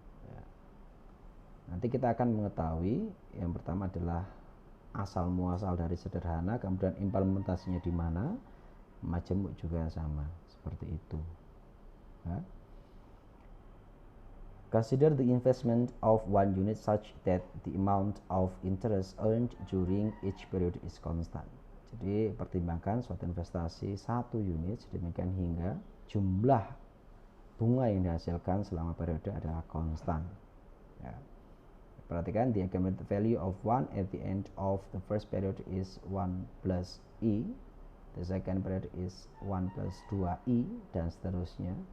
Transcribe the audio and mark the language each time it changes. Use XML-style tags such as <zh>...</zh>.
<id>Ya. Nanti kita akan mengetahui yang pertama adalah asal muasal dari sederhana, kemudian implementasinya di mana. Majemuk juga sama seperti itu ya.</id> <en>Consider the investment of 1 unit such that the amount of interest earned during each period is constant.</en> <id>Jadi pertimbangkan suatu investasi 1 unit sedemikian hingga jumlah bunga yang dihasilkan selama periode adalah konstan ya. Perhatikan,</id> <en>the accumulated value of 1 at the end of the first period is 1 plus E, the second period is 1 plus 2i,</en> <id>dan seterusnya.</id>